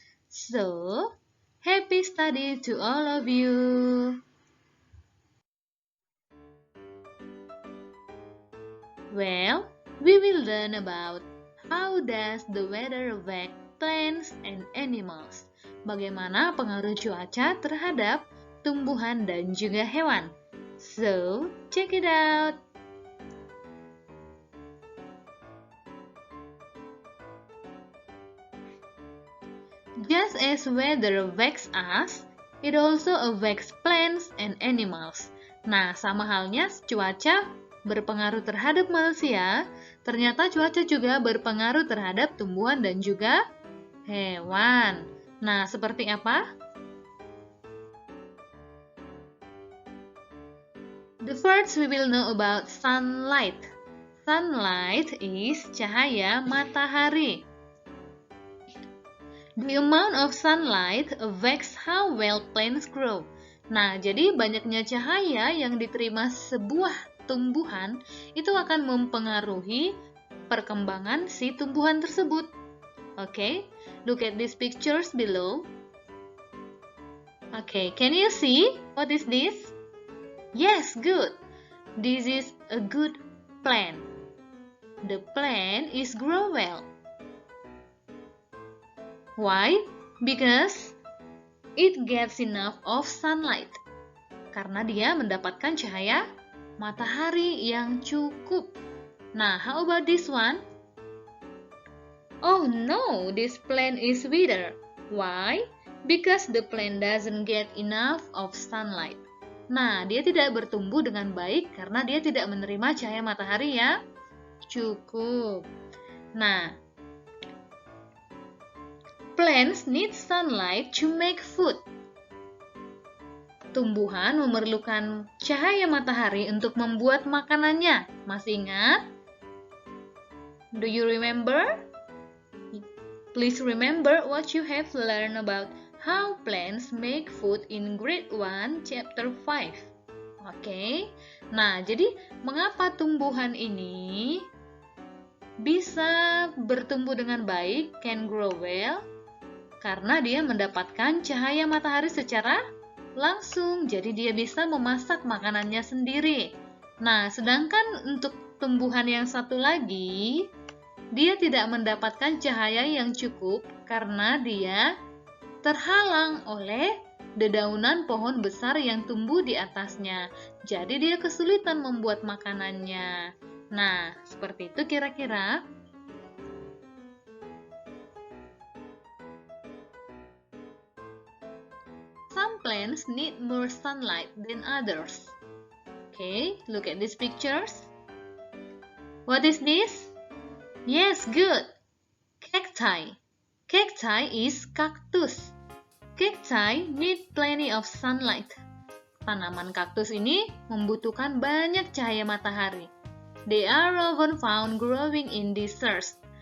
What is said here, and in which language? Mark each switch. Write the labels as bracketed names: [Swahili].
[English] So, happy study to all of you. Well, we will learn about how does the weather affect plants and animals. [Indonesian] Bagaimana pengaruh cuaca terhadap tumbuhan dan juga hewan. [English] So, check it out. Just as weather affects us, it also affects plants and animals. [Indonesian] Nah, sama halnya cuaca berpengaruh terhadap manusia, ternyata cuaca juga berpengaruh terhadap tumbuhan dan juga hewan. Nah, seperti apa? [English] The first we will know about sunlight. Sunlight is [Indonesian] cahaya matahari. [English] The amount of sunlight affects how well plants grow. [Indonesian] Nah, jadi banyaknya cahaya yang diterima sebuah tumbuhan itu akan mempengaruhi perkembangan si tumbuhan tersebut. [English] Okay, look at these pictures below. Okay, can you see what is this? Yes, good. This is a good plant. The plant is grow well. Why? Because it gets enough of sunlight. [Indonesian] Karena dia mendapatkan cahaya matahari yang cukup. [English] Nah, how about this one? Oh no, this plant is wither. Why? Because the plant doesn't get enough of sunlight. [Indonesian] Nah, dia tidak bertumbuh dengan baik karena dia tidak menerima cahaya matahari yang cukup. [English] Nah, plants need sunlight to make food. [Indonesian] Tumbuhan memerlukan cahaya matahari untuk membuat makanannya. Masih ingat? [English] Do you remember? Please remember what you have learned about how plants make food in grade 1 chapter 5. [Indonesian] Oke. Nah, jadi mengapa tumbuhan ini bisa bertumbuh dengan baik, [English] can grow well? [Indonesian] Karena dia mendapatkan cahaya matahari secara langsung, jadi dia bisa memasak makanannya sendiri. Nah, sedangkan untuk tumbuhan yang satu lagi, dia tidak mendapatkan cahaya yang cukup karena dia terhalang oleh dedaunan pohon besar yang tumbuh di atasnya. Jadi dia kesulitan membuat makanannya. Nah, seperti itu kira-kira. [English] Some plants need more sunlight than others. Okay, look at these pictures. What is this? Yes, good. Cacti. Cacti is cactus. Cacti need plenty of sunlight. [Indonesian] Tanaman kaktus ini membutuhkan banyak cahaya matahari. [English] They are often found growing in deserts.